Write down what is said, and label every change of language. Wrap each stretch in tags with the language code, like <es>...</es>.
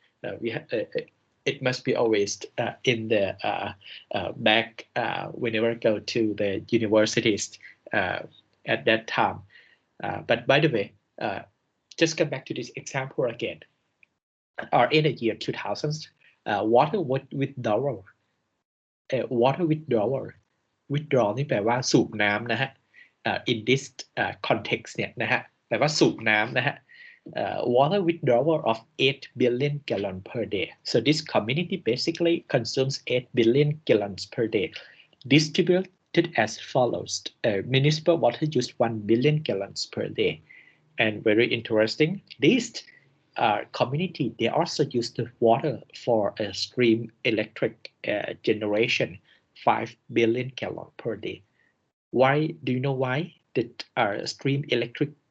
<en>It must be always in the back whenever I go to the universities at that time. But by the way, just come back to this example again. Or in the year 2000, water withdrawal. Water withdrawal. withdraw</en> <th>นี่แปลว่าสูบน้ำนะฮะ</th> <en>in this context</en> <th>เนี่ยนะฮะแปลว่าสูบน้ำนะฮะ</th> <en>water withdrawal of 8 billion gallons per day. So this community basically consumes 8 billion gallons per day, distributed as follows. Municipal water use 1 billion gallons per day. And very interesting, this community, they also use the water for a stream electric generation, 5 billion gallons per day. Why? Do you know why? That stream electric</en>